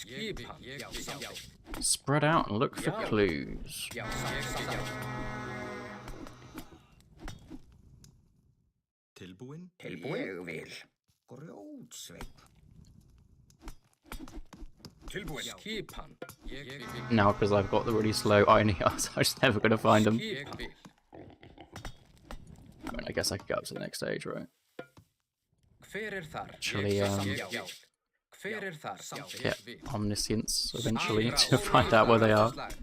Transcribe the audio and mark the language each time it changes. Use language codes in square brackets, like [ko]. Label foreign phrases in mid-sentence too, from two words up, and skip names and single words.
[en] Spread out and look for clues. [is] Tilbúin. Ég vil. Grjótsveinn. Tilbúin. Skipan. [en] Now, because I've got the really slow Einhyars, I'm just never going to find them. I mean, I guess I could go up to the next stage, right? Actually, get Omniscience eventually to find out where they are.